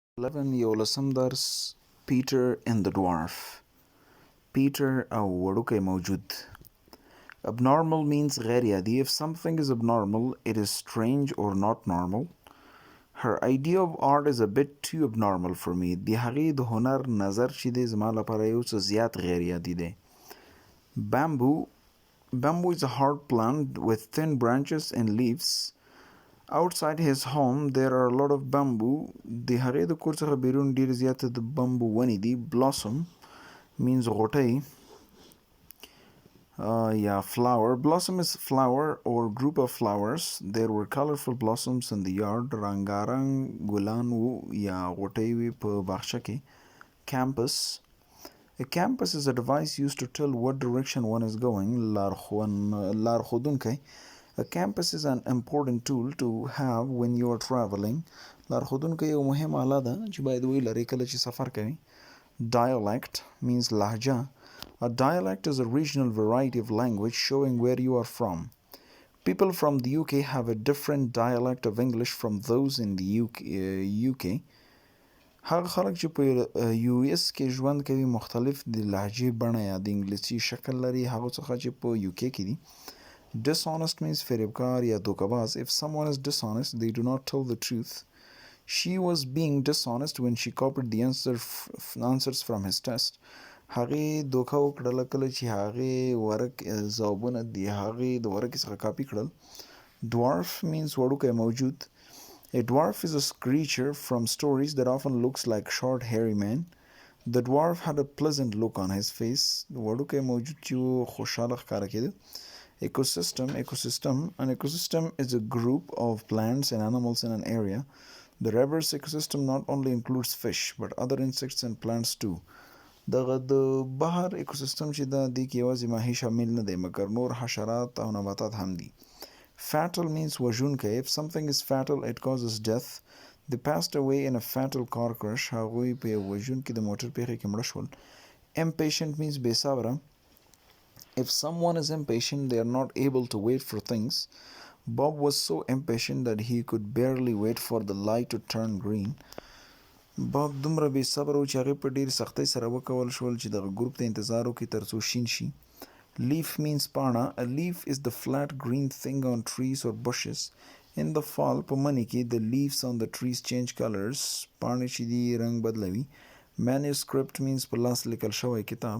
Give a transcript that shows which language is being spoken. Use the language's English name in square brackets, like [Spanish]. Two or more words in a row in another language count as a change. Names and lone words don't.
[Pashto] 11 يولسم درس Peter and the Dwarf. Peter أو وړوکی موجود. [English] Abnormal means [Pashto] غیر عادي. [English] If something is abnormal, it is strange or not normal. Her idea of art is a bit too abnormal for me. [Pashto] د هغې د هنر نظر چې دی زما لپاره یو څه زیات غیر عادي دی. [English] Bamboo is a hard plant with thin branches and leaves. Outside his home, there are a lot of bamboo. [Pashto] د هغې د کور څخه بیرون ډېر زیاته د بمبو ونې دي. [English] Blossom means غوټۍ. Flower. Blossom is flower or group of flowers. There were colorful blossoms in the yard. [Pashto] رنګارنګ ګلان وو یا غوټۍ وې په باغچه کې. [English] Campus. A campus is a device used to tell what direction one is going. [Pashto] لارښودونکی. [English] A campus is an important tool to have when you are traveling. [Pashto] لارښودونکی یو مهم آله ده چې باید ولرې کله چې سفر کوي. [English] Dialect means لهجه. A dialect is a regional variety of language showing where you are from. People from the UK have a different dialect of English from those in the UK. [Pashto] هغه خلک چې په US کې ژوند کوي مختلف د لهجې بڼه یا د انګلیسي شکل لري هغه څخه چې په UK کې دي. [English] Dishonest means [Pashto] فریبکار یا دوکه‌باز. [English] If someone is dishonest, they do not tell the truth. She was being dishonest when she copied the answers from his test. [Pashto] هغې دوکه وکړله کله چې هغې ورک ځوابونه د هغې د ورکې څخه کاپي کړل. [English] Dwarf means [Pashto] وړوکی موجود. [English] A dwarf is a creature from stories that often looks like short hairy man. The dwarf had a pleasant look on his face. [Pashto] وړوکی موجود چې و خوشحاله ښکاره کېده. [English] Ecosystem. An ecosystem is a group of plants and animals in an area. The river's ecosystem not only includes fish but other insects and plants too. [Pashto] دغه د بحر اکوسیستم چې دا دی کې یوازې ماهي شامل نه دی مګر نور حشرات او نباتات هم دي. [English] Fatal means وژونکی. If something is fatal, it causes death. They passed away in a fatal car crash. [Pashto] هغوی په یو وژونکي د موټر پیښې کې مړه شول. [English] Impatient means [Pashto] بې صبره. [English] If someone is impatient, they are not able to wait for things. Bob was so impatient that he could barely wait for the light to turn green. [Pashto] Bob دومره بې صبر و چې هغې په ډېرې سختۍ سره وکول شول چې دغه ګروپ ته انتظار وکړي تر څو شین شي. [English] Leaf means پاڼه. A leaf is the flat green thing on trees or bushes. In the fall [Pashto] په مني کې [English] the leaves on the trees change colors. [Pashto] پاڼې چې دي رنګ بدلوي. [English] Manuscript means [Pashto] په لاس لیکل شوی کتاب.